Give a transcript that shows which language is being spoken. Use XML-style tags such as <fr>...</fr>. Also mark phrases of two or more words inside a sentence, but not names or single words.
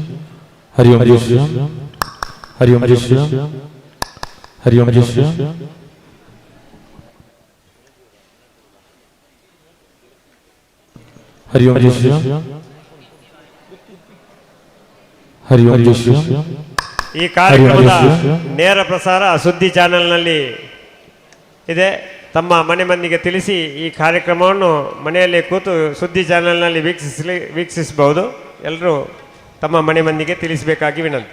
<hi>हरि ओम जय श्री राम. हरि ओम जय श्री राम. हरि ओम जय श्री राम. हरि ओम जय श्री राम. हरि ओम जय श्री राम.</hi> <kn>ಈ ಕಾರ್ಯಕ್ರಮದ ನೇರ ಪ್ರಸಾರ ಸುದ್ದಿ ಚಾನೆಲ್ನಲ್ಲಿ ಇದೆ. ತಮ್ಮ ಮನೆ ಮಂದಿಗೆ ತಿಳಿಸಿ ಈ ಕಾರ್ಯಕ್ರಮವನ್ನು ಮನೆಯಲ್ಲಿ ಕೂತು ಸುದ್ದಿ ಚಾನೆಲ್ನಲ್ಲಿ ವೀಕ್ಷಿಸಬಹುದು. ಎಲ್ಲರೂ ತಮ್ಮ ಮನೆ ಮಂದಿಗೆ ತಿಳಿಸಬೇಕಾಗಿ ವಿನಂತಿ.</kn>